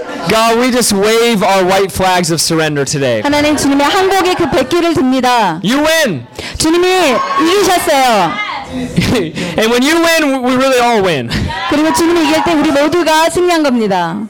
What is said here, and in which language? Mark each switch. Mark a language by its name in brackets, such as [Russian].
[English] God, we just wave our white flags of surrender today. [Korean] 하나님, 주님의 항복의 그 백기를 듭니다. [English] You win. [Korean] 주님이 이기셨어요. [English] And when you win, we really all win. [Korean] 그리고 주님이 이길 때 우리 모두가 승리한 겁니다.